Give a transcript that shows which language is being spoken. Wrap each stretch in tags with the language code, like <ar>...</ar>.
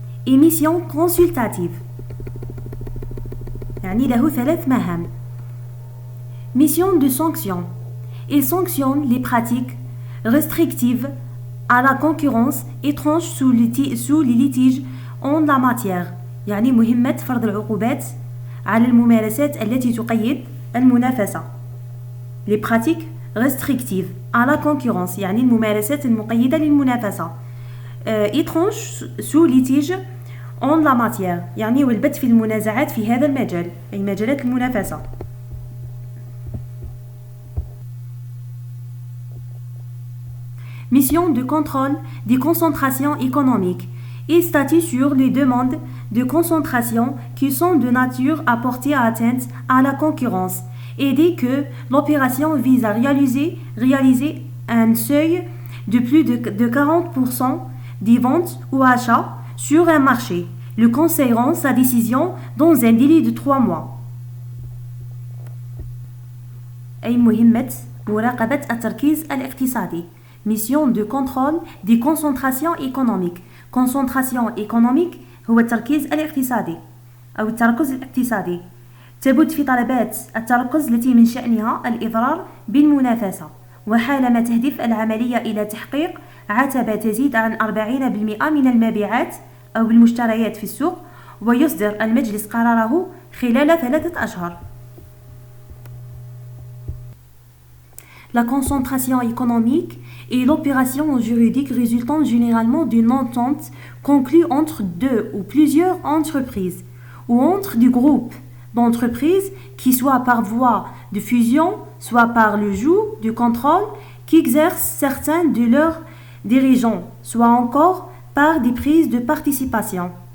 <fr>et mission consultative.</fr> <ar>يعني له 3 مهام.</ar> <fr>Mission de sanction. Il sanctionne les pratiques restrictives à la concurrence étrange sous les litiges en la matière.</fr> <ar>يعني مهمة فرض العقوبات على الممارسات التي تقيد المنافسة.</ar> <fr>Les pratiques restrictives à la concurrence</fr> <ar>يعني الممارسات المقيدة للمنافسة.</ar> <fr>étrange sous litige en la matière</fr> <ar>يعني والبت في المنازعات في هذا المجال أي مجالات المنافسة.</ar> <fr>Mission de contrôle des concentrations économiques. Il statue sur les demandes de concentration qui sont de nature à porter atteinte à la concurrence et dès que l'opération vise à réaliser un seuil de plus de 40% des ventes ou achats sur un marché. Le Conseil rend sa décision dans un délai de 3 mois.</fr> <ar>أي مهمة مراقبة التركيز الاقتصادي.</ar> <fr>Mission de contrôle des concentrations économiques. Concentration économique</fr> <ar>هو التركيز الاقتصادي أو التركز الاقتصادي. تبت في طلبات التركز التي من شأنها الإضرار بالمنافسة وحالما تهدف العملية إلى تحقيق عتبة تزيد عن 40% من المبيعات أو المشتريات في السوق ويصدر المجلس قراره خلال 3 أشهر.</ar> <fr>La concentration économique est l'opération juridique résultant généralement d'une entente conclue entre 2 ou plusieurs entreprises ou entre des groupes d'entreprises qui soit par voie de fusion, soit par le joug du contrôle qu'exercent certains de leurs dirigeants, soit encore par des prises de participation</fr>